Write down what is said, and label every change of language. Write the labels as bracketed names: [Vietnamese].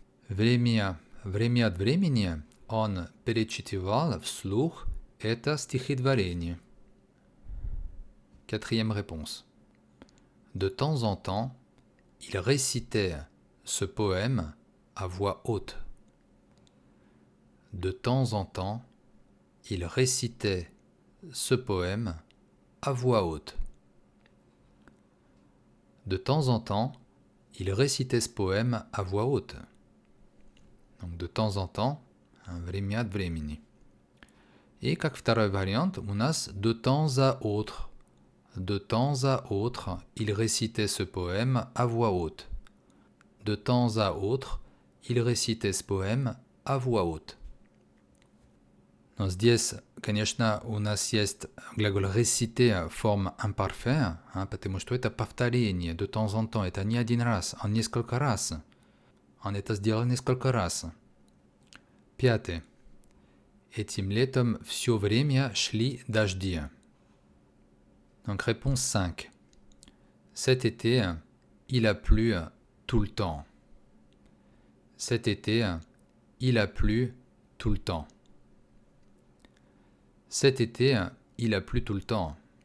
[Russian] Время от времени он перечитывал вслух это стихотворение. [French] Quatrième réponse. De temps en temps, il récitait ce poème à voix haute. De temps en temps, il récitait ce poème à voix haute. De temps en temps, il récitait ce poème à voix haute. Donc de temps en temps, [Russian] время от времени. И как второй вариант у нас [French] de temps à autre. De temps à autre, il récitait ce poème à voix haute. De temps à autre, il récitait ce poème à voix haute. [Russian] Но здесь, конечно, у нас есть глагол réciter форма imparfait, потому что это повторение [French] de temps en temps. [Russian] Это не один раз, а несколько раз. Он это сделал несколько раз. Пятое. Этим летом все время шли дожди. [French] Donc réponse 5. Cet été, il a plu tout le temps. Cet été, il a plu tout le temps. Cet été, il a plu tout le temps.